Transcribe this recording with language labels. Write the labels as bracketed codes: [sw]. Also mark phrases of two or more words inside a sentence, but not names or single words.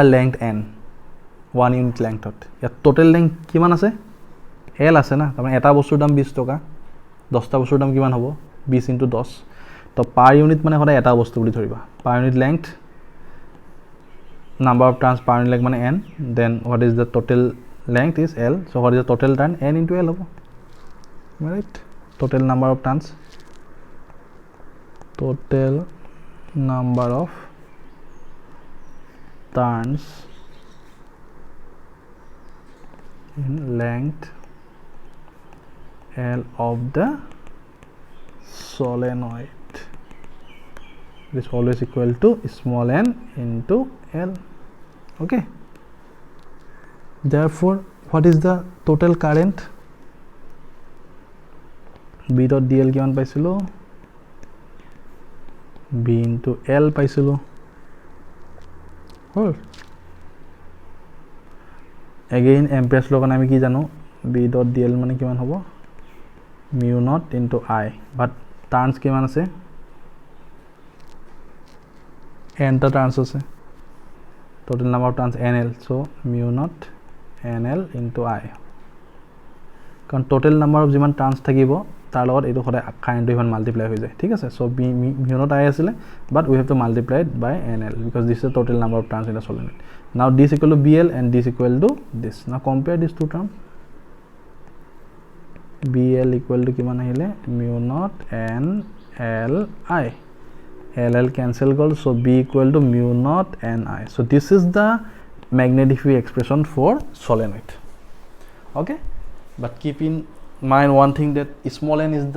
[as] লেংথ n, 1 [en] unit length, [as] ইয়াত [en] total length [as] কিমান আছে, L আছে না, তাৰমানে এটা বস্তুৰ দাম 20 টকা, 10টা বস্তুৰ দাম কিমান হ'ব, 20 × 10, তো [en] per unit [as] মানে সদায় এটা বস্তু বুলি ধৰিবা, [en] per unit length, number of turns per unit length মানে n, then what is the total length is L, so what is the total turn, n into L হ'ব, right? Total number of turns, total number of turns in length L of the solenoid is always equal to small n into L. Okay, therefore what is the total current, b dot dl [as] কিমান পাইছিলো [en] b into l [as] পাইছিলো হল [en] again amperes [as] ৰ কাৰণে আমি কি জানো [en] b dot dl [as] মানে কিমান হ'ব [en] mu naught into I but turns [as] কিমান আছে [en] n টা turns আছে total number of turns nl so mu naught nl into I কাৰণ total number of যিমান turns [as] থাকিব তাৰ লগত এইটো সদায় কাৰেণ্টটো ইমান মাল্টিপ্লাই হৈ যায় ঠিক আছে [en] so mu naught I আছিলে but we have to multiply it by nl because this is the total number of turns in a solenoid now this equal to bl and this equal to this now compare these two terms bl equal to [as] কিমান আহিলে [en] mu naught n l I ll cancel goal so b equal to mu naught n I so this is the magnetic field expression for solenoid okay but keep in mind one thing that small n is the